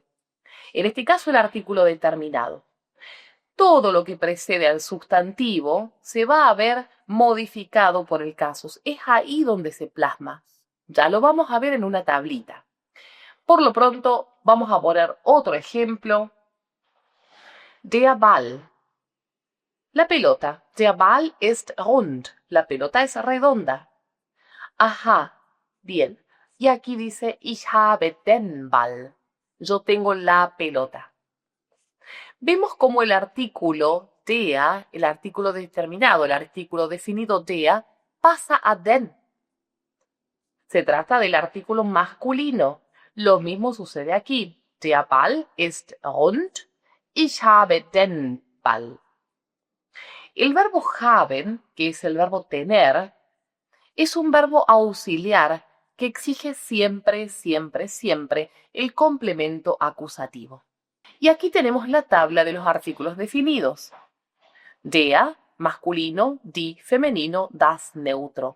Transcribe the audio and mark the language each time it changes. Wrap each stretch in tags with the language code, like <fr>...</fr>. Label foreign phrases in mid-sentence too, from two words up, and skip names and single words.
<es>En este caso, el artículo determinado. Todo lo que precede al sustantivo se va a ver modificado por el caso. Es ahí donde se plasma. Ya lo vamos a ver en una tablita. Por lo pronto, vamos a poner otro ejemplo.</es> <de>Der Ball.</de> <es>La pelota.</es> <de>Der Ball ist rund.</de> <es>La pelota es redonda. Ajá. Bien. Y aquí dice,</es> <de>ich habe den Ball.</de> <es>Yo tengo la pelota. Vemos cómo el artículo der, el artículo determinado, el artículo definido der, pasa a den. Se trata del artículo masculino. Lo mismo sucede aquí.</es> <de>Der Ball ist rund. Ich habe den Ball.</de> <es>El verbo haben, que es el verbo tener, es un verbo auxiliar que exige siempre, siempre, siempre el complemento acusativo. Y aquí tenemos la tabla de los artículos definidos. Der, masculino, die, femenino, das, neutro.</es>